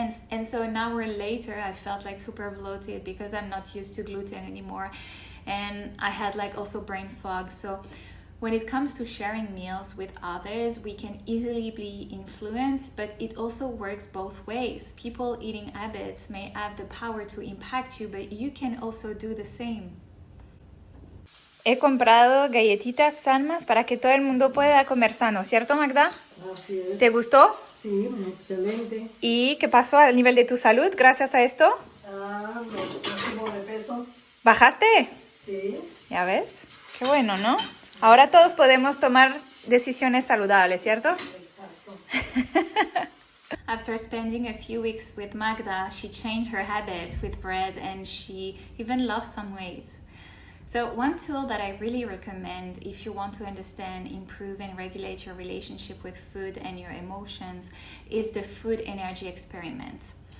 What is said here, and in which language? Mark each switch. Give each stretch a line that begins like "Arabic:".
English: And so an hour later, I felt like super bloated because I'm not used to gluten anymore, and I had like also brain fog. So when it comes to sharing meals with others, we can easily be influenced, but it also works both ways. People eating habits may have the power to impact you, but you can also do the same.
Spanish: He comprado galletitas sanas para que todo el mundo pueda comer sano, ¿cierto, Magda? Así es. ¿Te gustó? Sí, excelente. ¿Y qué pasó a nivel de tu salud gracias a esto? Me subo de peso. ¿Bajaste? Sí. Ya ves, qué bueno, ¿no? Ahora todos podemos tomar decisiones saludables, ¿cierto? Exacto.
English: After spending a few weeks with Magda, she changed her habit with bread, and she even lost some weight. So one tool that I really recommend if you want to understand, improve, and regulate your relationship with food and your emotions is the food energy experiment.